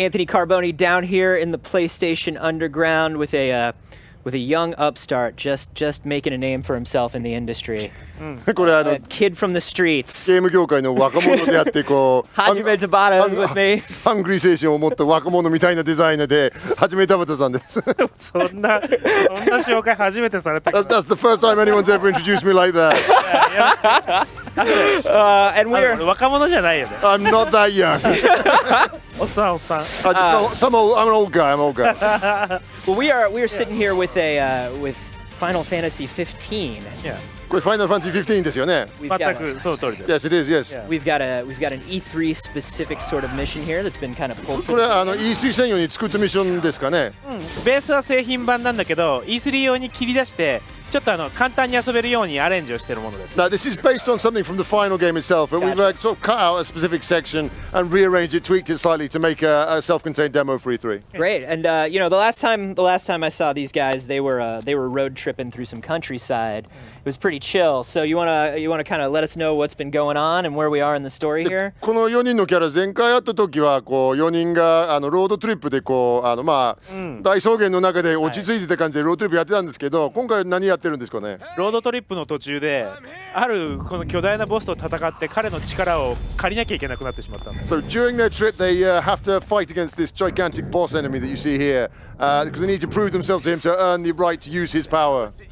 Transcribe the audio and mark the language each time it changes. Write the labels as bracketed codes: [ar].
[en] Anthony Carboni down here in the PlayStation Underground with a young upstart just making a name for himself in the industry. [ja] これ [en] A kid from the streets. [ja] ゲーム業界の若者であってこう [en] Hajime Tabata with me. [ja] ハングリー精神を持った若者みたいなデザイナーではじめ田畑さんです。そんな紹介初めてされたけど [en] That's the first time anyone's ever introduced me like that. And we're [ja] 若者じゃないよね [en] I'm not that young. [ja] おっさん [en] I'm an old guy. well, we are sitting here with Final Fantasy 15. Yeah. [ja] これファイナルファンタジー15ですよね。 [en] We've got [ja] 全 [en] a, [ja] くその通りです [en] Yes, it is. Yes. Yeah. we've got an E3 specific sort of mission here that's been kind of pulled [ja] これE3 専用に作ったミッションですかね。ベースは製品版なんだけど E3 用に切り出してちょっと簡単に遊べるようにアレンジをしてるものです [en] Now, this is based on something from the final game itself, but we've Gotcha. sort of cut out a specific section and rearranged it, tweaked it slightly to make a self-contained demo for E3. Great, and you know, the last time I saw these guys, they were road tripping through some countryside. It was pretty chill. So you wanna kind of let us know what's been going on and where we are in the story here. [ja] この4人のキャラ前回会った時はこう4人がロードトリップでこう大草原の中で落ち着いてた感じでロードトリップやってたんですけど、今回は何やってるんですかね。ロードトリップの途中であるこの巨大なボスと戦って彼の力を借りなきゃいけなくなってしまったんです [en] So during their trip, they have to fight against this gigantic boss enemy that you see here because they need to prove themselves to him to earn the right to use his power.